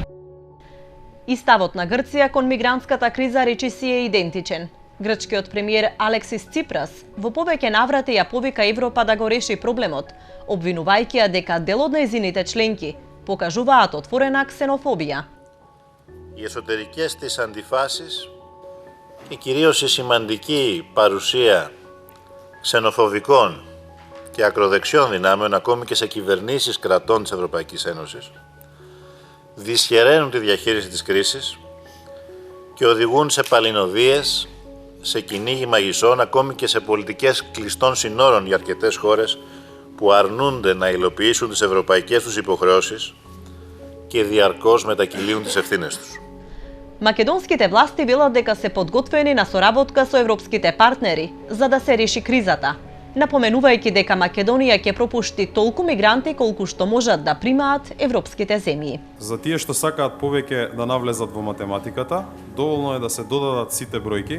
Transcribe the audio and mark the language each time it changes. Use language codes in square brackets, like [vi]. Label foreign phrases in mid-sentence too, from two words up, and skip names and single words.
[mk] И ставот на Грција кон мигрантската криза речиси е идентичен. Грчкиот премиер Алексис Ципрас во повеќе наврати ја повика Европа да го реши проблемот, обвинувајќи ја дека дел од нејзините членки покажуваат отворена ксенофобија. [el] Οι εσωτερικές της αντιφάσεις και κυρίως η σημαντική παρουσία ξενοφοβικών και ακροδεξιών δυνάμεων ακόμη και σε κυβερνήσεις κρατών της Ευρωπαϊκής Ένωσης δυσχεραίνουν τη διαχείριση της κρίσης και οδηγούν σε παλινοδίες, σε κυνήγι μαγισσών, ακόμη και σε πολιτικές κλειστών συνόρων για αρκετές χώρες που αρνούνται να υλοποιήσουν τις ευρωπαϊκές τους υποχρεώσεις και διαρκώς μετακυλίουν τις ευθύνες τους. [mk] Македонските власти велат дека се подготвени на соработка со европските партнери за да се реши кризата, напоменувајќи дека Македонија ќе пропушти толку мигранти колку што можат да примаат европските земји. За тие што сакаат повеќе да навлезат во математиката, доволно е да се додадат сите бројки.